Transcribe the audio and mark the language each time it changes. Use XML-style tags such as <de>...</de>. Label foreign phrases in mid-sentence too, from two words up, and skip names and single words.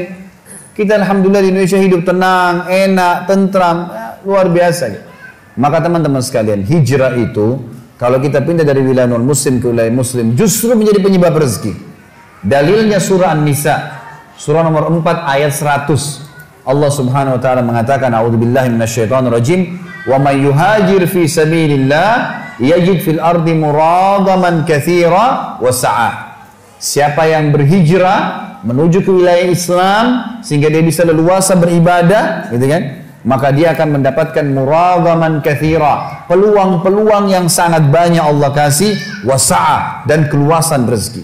<id>Kita alhamdulillah di Indonesia hidup tenang, enak, tentram, luar biasa. Gitu. Maka teman-teman sekalian, hijrah itu kalau kita pindah dari wilayah non-muslim ke wilayah muslim justru menjadi penyebab rezeki. Dalilnya surah An-Nisa, surah nomor 4 ayat 100. Allah</id> <ar>سبحانه وتعالى</ar> <id>mengatakan,</id> <ar>أعوذ بالله من الشيطان الرجيم ومن يهاجر في سبيل الله يجد في الأرض مراغما كثيرا وسعة.</ar> <id>Siapa yang berhijrah menuju ke wilayah Islam sehingga dia bisa leluasa beribadah, gitu kan? Maka dia akan mendapatkan</id> <ar>مراغما كثيرا,</ar> <id>peluang-peluang yang sangat banyak Allah kasih, wasa'ah, dan keluasan rezeki.</id>